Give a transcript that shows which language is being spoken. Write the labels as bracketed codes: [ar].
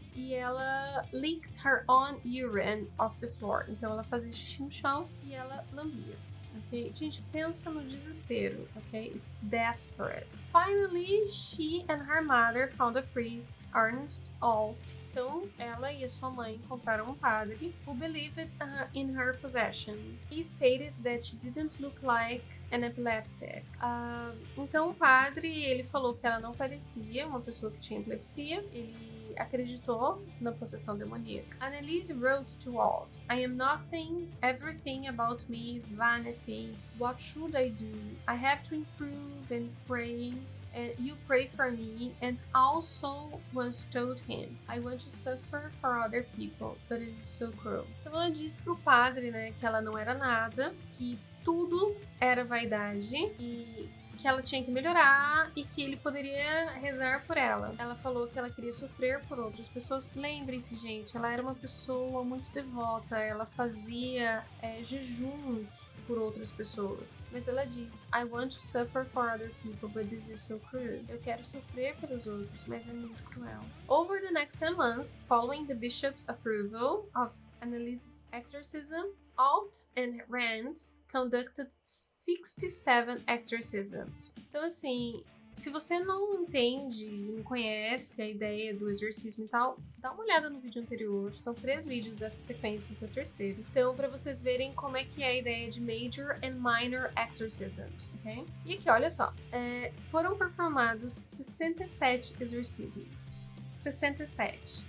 [pt] E ela [en] licked her own urine off the floor. [pt] Então ela fazia xixi no chão e ela lambia. Okay? Gente, pensa no desespero, ok? [en] It's desperate. Finally, she and her mother found a priest, Ernst Alt. [pt] Então, ela e a sua mãe encontraram um padre [en] who believed in her possession. He stated that she didn't look like an epileptic. [pt] Então, o padre, ele falou que ela não parecia uma pessoa que tinha epilepsia. Ele acreditou na possessão demoníaca. [en] Annalise wrote to Walt, I am nothing, everything about me is vanity. What should I do? I have to improve and pray. And you pray for me, and also once told him, I want to suffer for other people, but it is so cruel. [pt] Então ela disse pro padre, né, que ela não era nada, que tudo era vaidade e que ela tinha que melhorar e que ele poderia rezar por ela. Ela falou que ela queria sofrer por outras pessoas. Lembrem-se, gente, ela era uma pessoa muito devota, ela fazia jejuns por outras pessoas. Mas ela diz, [en] I want to suffer for other people, but this is so cruel. [pt] Eu quero sofrer pelos outros, mas é muito cruel. [en] Over the next 10 months, following the bishop's approval of Annalise's exorcism, Alt and Rands conducted 67 exorcisms. [pt] Então, assim, Se você não entende, não conhece a ideia do exorcismo e tal, dá uma olhada no vídeo anterior. São 3 vídeos dessa sequência, esse é o terceiro. Então, para vocês verem como é que é a ideia de Major and Minor Exorcisms, ok? E aqui, olha só. Foram performados 67 exorcismos. 67.